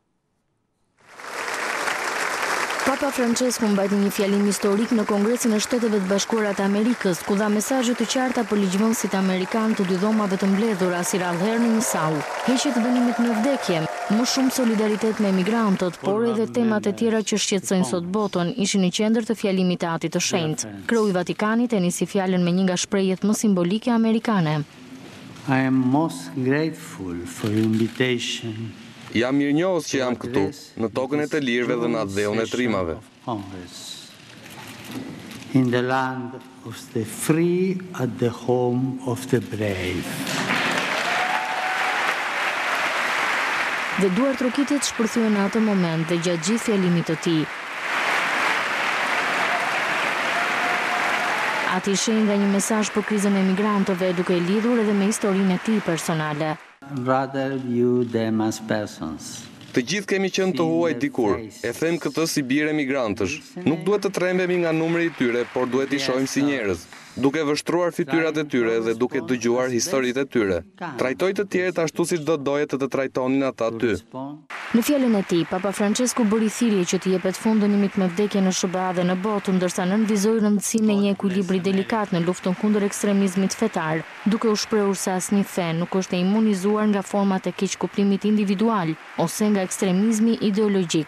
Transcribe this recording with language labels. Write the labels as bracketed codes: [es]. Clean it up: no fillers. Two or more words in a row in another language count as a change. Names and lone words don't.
[sq] Papa Francesku mbajti një fjalim historik në Kongresin e Shteteve të Bashkuara të Amerikës, ku dha mesazhe të qarta për ligjvënësit amerikan të dy dhomave të mbledhura si radhëherë në një sau, heqje të dënimit me vdekje, më shumë solidaritet me emigrantët, por edhe temat e tjera që shqetësojnë sot botën ishin në qendër të fjalimit të Atit të Shenjtë. Kreu i Vatikanit e nisi fjalën me një nga shprehjet më simbolike amerikane. [en] I am most grateful for your invitation. [sq] Jam mirënjohës që jam këtu, në tokën e të lirëve dhe në atë dheun e trimave. [en] In the land of the free at the home of the brave. [sq] Dhe duartrokitet shpërthyen në atë moment dhe gjatë gjithë fjalimit të tij. Ati shenjë nga një mesazh për krizën e emigrantëve duke lidhur edhe me historinë e tij personale. [en] Rather view them as persons. [sq] Të gjithë kemi qenë të huaj dikur, e them këtë si birë emigrantësh. Nuk duhet të trembemi nga numri i tyre, por duhet i shohim si njerëz, duke vështruar fytyrat e tyre dhe duke dëgjuar historitë e tyre. Trajtoj të tjerët ashtu siç do doje të trajtonin ata ty. Në fjalën e tij, Papa Francesku bëri thirrje që të jepet fund dënimit me vdekje në SBA dhe në botë, ndërsa nënvizoi rëndësinë e një ekuilibri delikat në luftën kundër ekstremizmit fetar, duke u shprehur se asnjë fe nuk është e imunizuar nga format e keqkuptimit individual ose nga ekstremizmi ideologjik.